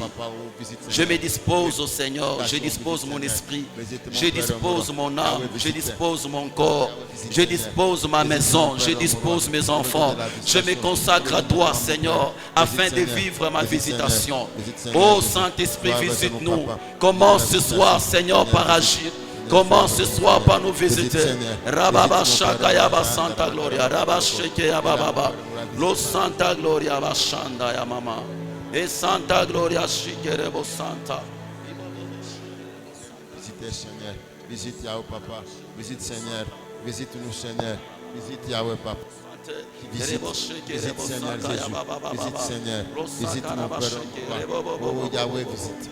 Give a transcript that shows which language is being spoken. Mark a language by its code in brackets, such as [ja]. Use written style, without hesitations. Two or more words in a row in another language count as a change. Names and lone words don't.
[fr] Je me dispose au Seigneur, je dispose mon esprit, je dispose mon âme, je dispose mon corps, je dispose ma maison, je dispose mes enfants. Je me consacre à toi, Seigneur, afin de vivre ma visitation. Oh Saint-Esprit, visite-nous. Commence ce soir, Seigneur, par agir. Commence ce soir par nous visiter. Rababa Shakayaba Santa Gloria. Rabba Shekeyaba Baba. Lo Santa Gloria Bashanda ya Mama. Et Santa Gloria Shikerebo Santa. Visite Seigneur. Visite Yahweh Papa. Visite Seigneur. Visite-nous Seigneur. Visite Yahweh Papa. Visite Seigneur Jésus. Visite Seigneur. Visite mon Père. Oh Yahweh visite.